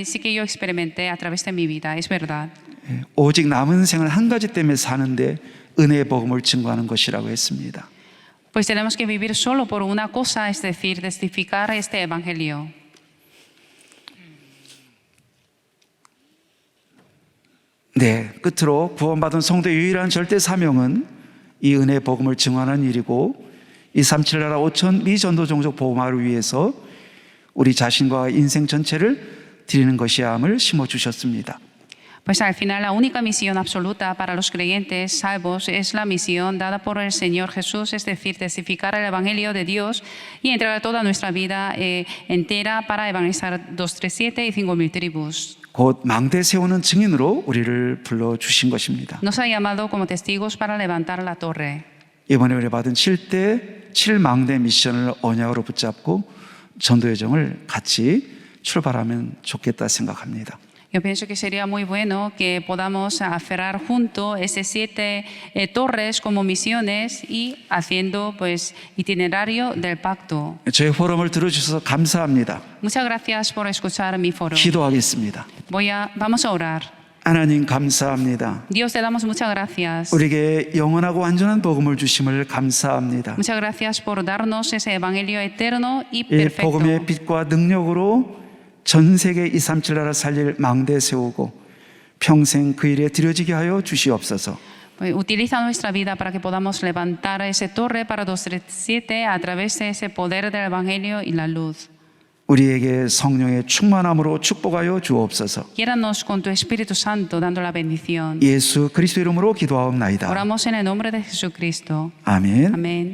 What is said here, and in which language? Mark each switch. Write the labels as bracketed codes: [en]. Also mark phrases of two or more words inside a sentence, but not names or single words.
[es] Sí que yo experimenté a través de mi vida, es verdad. [ko] 예, 오직 남은 생을 한 가지 때문에 사는데 은혜의 복음을 증거하는 것이라고 했습니다. [es] Pues tenemos que vivir solo por una cosa, es decir, testificar este Evangelio. [ko] 네, 끝으로 구원받은 성도의 유일한 절대 사명은 이 은혜의 복음을 증언하는 일이고 237 나라 5천 미전도 종족 복음화를 위해서 우리 자신과 인생 전체를 드리는 것이야 함을 심어주셨습니다. [es] Pues al final la única misión absoluta para los creyentes salvos es la misión dada por el Señor Jesús, es decir, testificar el Evangelio de Dios y entregar toda nuestra vida entera para evangelizar 237 y 5,000 tribus. [ko] 곧 망대 세우는 증인으로 우리를 불러주신 것입니다. [es] Nos ha llamado como testigos para levantar la torre. [ko] 이번에 우리 받은 7대 7망대 미션을 언약으로 붙잡고 전도 여정을 같이 출발하면 좋겠다 생각합니다. [es] Yo pienso que sería muy bueno que podamos aferrar junto esas 7 torres como misiones y haciendo pues itinerario del pacto. [ko] 저희 포럼을 들어주셔서 감사합니다. [es] Muchas gracias por escuchar mi foro. [ko] 기도하겠습니다. [es] Vamos a orar. [ko] 하나님 감사합니다. [es] Dios, te damos muchas gracias. [ko] 우리에게 영원하고 완전한 복음을 주심을 감사합니다. [es] Muchas gracias por darnos ese evangelio eterno y [ko] 이 [es] perfecto. [ko] 복음의 빛과 능력으로 전 세계 237 나라 살릴 망대 세우고 평생 그 일에 드려지게 하여 주시옵소서. [es] Utiliza nuestra vida para que podamos levantar esa torre para 237 a través de ese poder del evangelio y la luz. [ko] 우리에게 성령의 충만함으로 축복하여 주옵소서. [es] Guíanos con tu Espíritu Santo dando la bendición. [ko] 예수 그리스도 이름으로 기도하옵나이다. [es] Oramos en el nombre de Jesucristo. [ko] 아멘. [es] Amén.